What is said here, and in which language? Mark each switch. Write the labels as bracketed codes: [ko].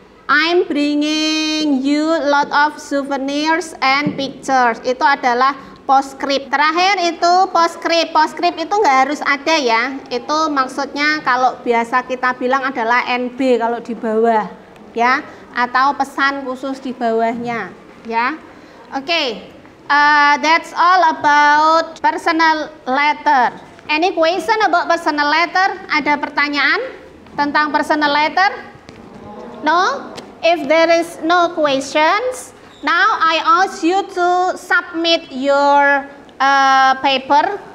[en] I'm bringing you lot of souvenirs and pictures. [id] Itu adalah postscript. Terakhir itu postscript. Postscript itu nggak harus ada ya. Itu maksudnya kalau biasa kita bilang adalah NB kalau di bawah ya, atau pesan khusus di bawahnya ya. [en] Oke, that's all about personal letter. Any question about personal letter? [id] Ada pertanyaan tentang [en] personal letter? No? If there is no questions, now I ask you to submit your paper.